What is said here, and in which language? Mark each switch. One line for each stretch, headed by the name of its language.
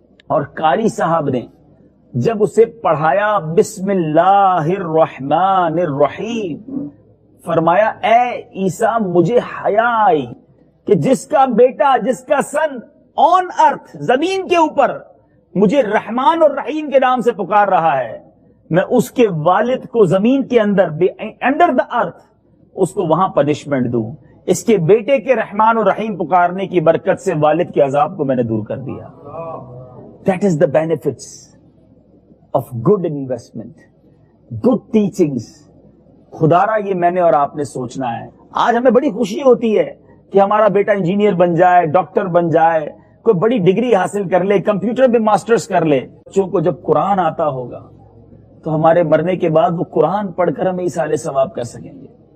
Urdu: اور قاری صاحب نے جب اسے پڑھایا بسم اللہ الرحمن الرحیم، فرمایا اے عیسیٰ مجھے حیا آئی کہ جس کا بیٹا، جس کا
English: son on earth,
Urdu: زمین کے اوپر مجھے رحمان اور رحیم کے نام سے پکار رہا ہے، میں اس کے والد کو زمین کے اندر
English: under the earth
Urdu: اس کو وہاں پنشمنٹ دوں. اس کے بیٹے کے رحمان اور رحیم پکارنے کی برکت سے والد کے عذاب کو میں نے دور کر دیا.
English: That is the benefits of good investment, good teachings.
Urdu: خدارا یہ میں نے اور آپ نے سوچنا ہے. آج ہمیں بڑی خوشی ہوتی ہے کہ ہمارا بیٹا انجینئر بن جائے، ڈاکٹر بن جائے، کوئی بڑی ڈگری حاصل کر لے، کمپیوٹر میں ماسٹرز کر لے. بچوں کو جب قرآن آتا ہوگا تو ہمارے مرنے کے بعد وہ قرآن پڑھ کر ہم ایصال ثواب کر سکیں گے.